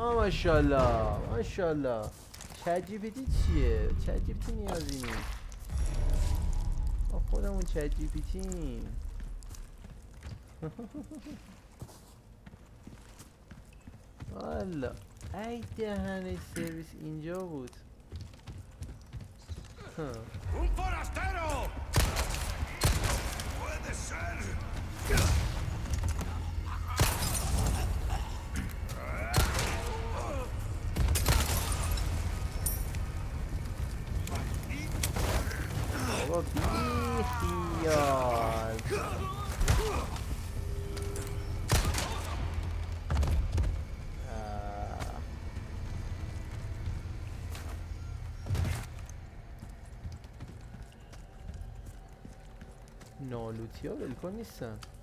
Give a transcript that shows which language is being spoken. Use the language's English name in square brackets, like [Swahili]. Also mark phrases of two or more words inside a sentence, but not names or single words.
[Persian] ماشاءالله ماشاءالله. چت جی پی تی چیه؟ چت جی پی تی نیازی نیست. ما خودمون چت جی پی تی. والا ای دهنش سرویس اینجا بود. [Spanish] ¡Un forastero! ¡Puede ser! [Persian] بابا بی خیال. نالوتی ها ولکن نیستن.